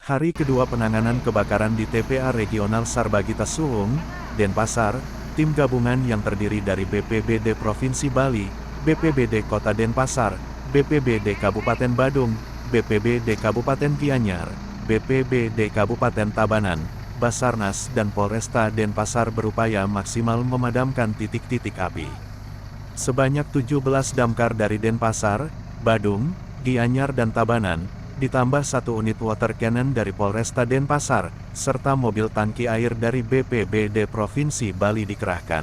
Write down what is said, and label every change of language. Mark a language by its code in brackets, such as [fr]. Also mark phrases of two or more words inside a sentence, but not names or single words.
[id] Hari kedua penanganan kebakaran di TPA Regional Sarbagita Suwung, Denpasar, tim gabungan yang terdiri dari BPBD Provinsi Bali, BPBD Kota Denpasar, BPBD Kabupaten Badung, BPBD Kabupaten Gianyar, BPBD Kabupaten Tabanan, Basarnas dan Polresta Denpasar berupaya maksimal memadamkan titik-titik api. Sebanyak 17 damkar dari Denpasar, Badung, Gianyar dan Tabanan, ditambah 1 unit [en] water cannon [id] dari Polresta Denpasar, serta mobil tangki air dari BPBD Provinsi Bali dikerahkan.